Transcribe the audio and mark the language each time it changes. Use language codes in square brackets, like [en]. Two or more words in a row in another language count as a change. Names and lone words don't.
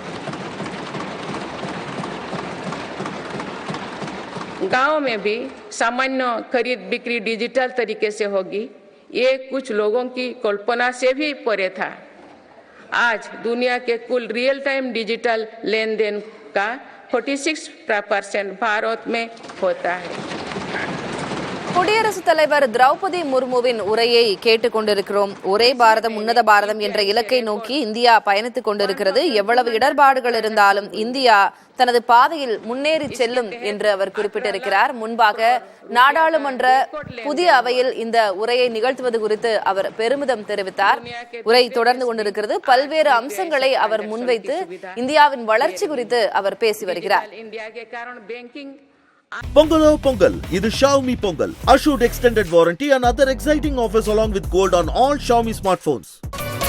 [hi] गांव में भी सामान्य खरीद बिक्री डिजिटल तरीके से होगी, ये कुछ लोगों की कल्पना से भी परे था। आज दुनिया के कुल [en] real time digital [hi] लेन देन का 46% भारत में होता है। [ta] குடியரசுத் தலைவர் திரௌபதி முர்முவின் உரையை கேட்டுக் கொண்டிருக்கிறோம். ஒரே பாரதம் உன்னத பாரதம் என்ற இலக்கை நோக்கி இந்தியா பயணித்துக் கொண்டிருக்கிறது. எவ்வளவு இடர்பாடுகள் இருந்தாலும் இந்தியா தனது பாதையில் முன்னேறி செல்லும் என்று அவர் குறிப்பிட்டிருக்கிறார். முன்பாக நாடாளுமன்ற புதிய அவையில் இந்த உரையை நிகழ்த்துவது குறித்து அவர் பெருமிதம் தெரிவித்தார். உரை தொடர்ந்து கொண்டிருக்கிறது. பல்வேறு அம்சங்களை அவர் முன்வைத்து இந்தியாவின் வளர்ச்சி குறித்து அவர் பேசி வருகிறார். Pongal or Pongal, இது Xiaomi Pongal. [en] Assured extended warranty and other exciting offers along with gold on all Xiaomi smartphones.